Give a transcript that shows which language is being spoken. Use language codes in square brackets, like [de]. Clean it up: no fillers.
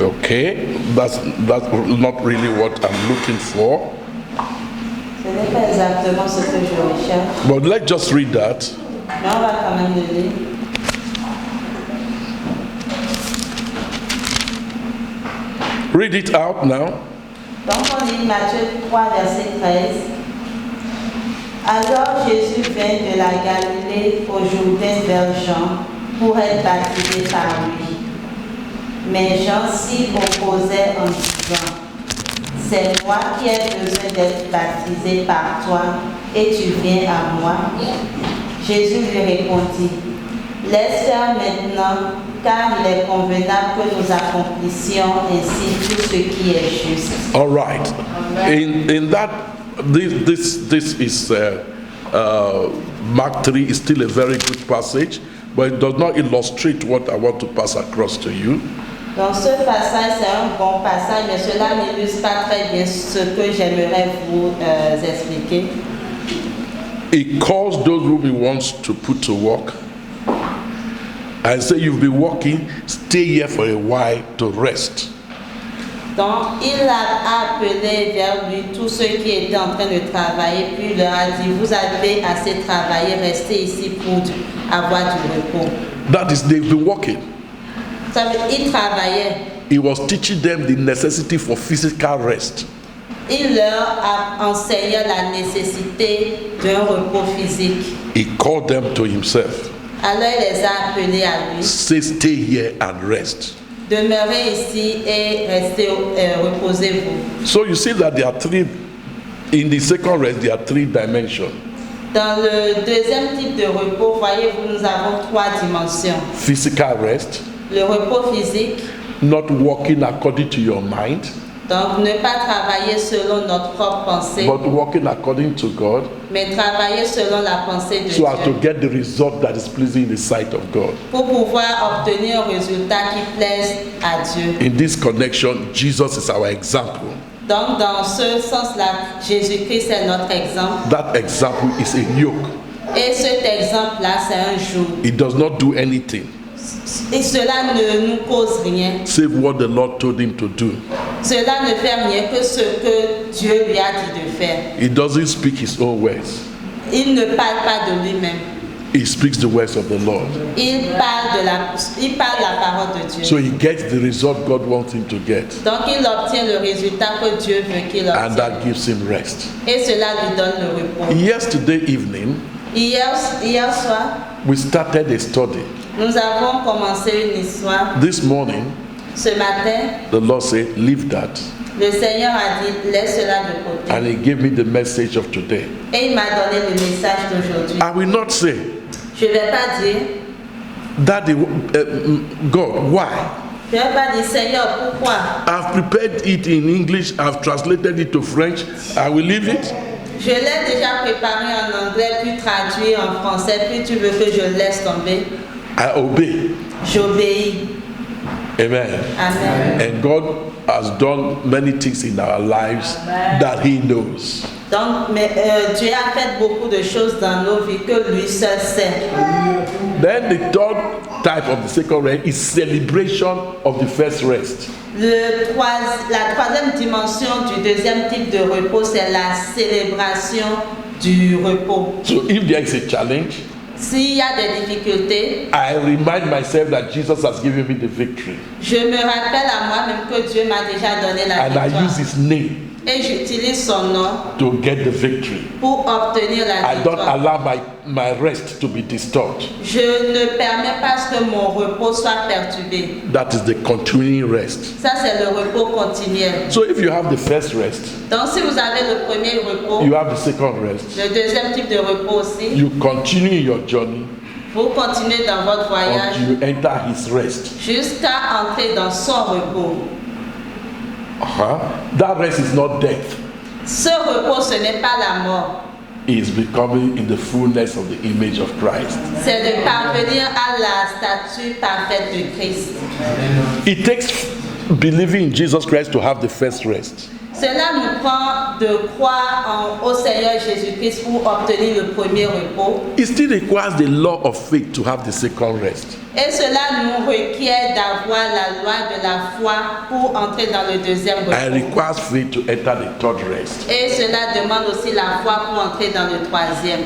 [en] Okay, that's not really what I'm looking for. [fr] Ce n'est pas exactement ce que je recherche, [en] But let's just read that. [fr] mais on va quand même le lire. [en] Read it out now. [fr] Donc on lit Matthieu 3, verset 13. Alors Jésus vint de la Galilée au Jourdain vers Jean pour être baptisé par lui. Mais Jean s'y opposait en disant, c'est moi qui ai besoin d'être baptisé par toi et tu viens à moi. Jésus lui répondit, laisse faire maintenant, car il est convenable que nous accomplissions ainsi tout ce qui est juste. [en] All right. In that, this is Mark 3 is still a very good passage, but it does not illustrate what I want to pass across to you. [fr] Donc ce passage, c'est un bon passage, mais cela n'illustre pas très bien ce que j'aimerais vous expliquer. [en] It calls those whom he wants to put to work and say, you've been working, stay here for a while to rest. [fr] Donc il a appelé vers lui tous ceux qui étaient en train de travailler, puis il leur a dit, vous avez assez travaillé, restez ici pour avoir du repos. [en] That is, they've been working. [fr] Ça veut dire, il travaillait. [en] He was teaching them the necessity for physical rest. [fr] Il leur a enseigné la nécessité d'un repos physique. [en] He called them to himself. [fr] Alors il les a appelés à lui. [en] Say, stay here and rest. [fr] Demeurez ici et restez, reposez-vous. [en] So you see that there are three, in the second rest, there are three dimensions. [fr] Dans le deuxième type de repos, voyez-vous, nous avons trois dimensions. [en] Physical rest, [fr] Le repos physique, [en] not working according to your mind, [fr] donc ne pas travailler selon notre propre pensée, [en] but working according to God, [fr] mais travailler selon la pensée de [en] so as to [fr] Dieu. [en] get the result that is pleasing in the sight of God. [fr] Pour pouvoir obtenir un résultat qui plaise à Dieu. [en] In this connection, Jesus is our example. [fr] Donc dans ce sens-là, Jésus-Christ est notre exemple. [en] That example is a yoke. [fr] Et cet exemple-là, c'est un joug. [en] It does not do anything [fr] Et cela ne nous cause rien, [en] save what the Lord told him to do. [fr] Cela ne fait rien que ce que Dieu lui a dit de faire. [en] He doesn't speak his own words. [fr] Il ne parle pas de lui-même. [en] He speaks the words of the Lord. [fr] Il parle la parole de Dieu. [en] So he gets the result God wants him to get. [fr] Donc il obtient le résultat que Dieu veut qu'il [en] And [fr] obtienne. [en] that gives him rest. [fr] Et cela lui donne le repos. [en] Yesterday evening, [fr] Hier soir, [en] we started a study. [fr] nous avons commencé une histoire. [en] This morning, [fr] Ce matin, [en] the Lord said, leave that. [fr] le Seigneur a dit, laisse cela de côté. [en] And he gave me the message of today. [fr] Et il m'a donné le message d'aujourd'hui. [en] I will not say, [fr] Je ne vais pas dire, [en] Daddy, God, why? [fr] je ne vais pas dire, Seigneur, pourquoi? [en] I've prepared it in English, I've translated it to French, I will leave it. [fr] Je l'ai déjà préparé en anglais, puis traduit en français, puis tu veux que je laisse tomber? [en] I obey. [fr] J'obéis. [en] Amen. [fr] Amen. [en] And God has done many things in our lives that He knows. [fr] Donc, Dieu a fait beaucoup de choses dans nos vies que lui seul sait. [en] Then the third type of the second rest is celebration of the first rest. [fr] La troisième dimension du deuxième type de repos, c'est la célébration du repos. [en] So if there is a challenge, [fr] S'il y a des difficultés, [en] I remind myself that Jesus has given me the victory. [fr] je me rappelle à moi-même que Dieu m'a déjà donné la [en] And I use [fr] victoire. [en] His name [fr] Et j'utilise son nom [en] to get the victory. [fr] pour obtenir la [en] I don't [fr] victoire. [en] allow my rest to be disturbed. [fr] Je ne permets pas que mon repos soit perturbé. [en] That is the continuing rest. [fr] Ça, c'est le repos continuel. [en] So if you have the first rest, [fr] Donc, si vous avez le premier repos, [en] you have the second rest, [fr] le deuxième type de repos aussi, [en] you continue your journey [fr] vous continuez dans votre voyage [en] until you enter His rest. [fr] jusqu'à entrer dans son repos. [en] That rest is not death. [fr] Ce repos, ce n'est pas la mort. [en] It is becoming in the fullness of the image of Christ. [fr] C'est de parvenir à la statue parfaite de Christ. [en] It takes believing in Jesus Christ to have the first rest. [fr] Cela nous prend de croire au Seigneur Jésus-Christ pour obtenir le premier repos. [en] It still requires the law of faith to have the second rest. [fr] Et cela nous requiert d'avoir la loi de la foi pour entrer dans le deuxième [en] And [fr] repos. [en] requires faith to enter the third rest. [fr] Et cela demande aussi la foi pour entrer dans le troisième.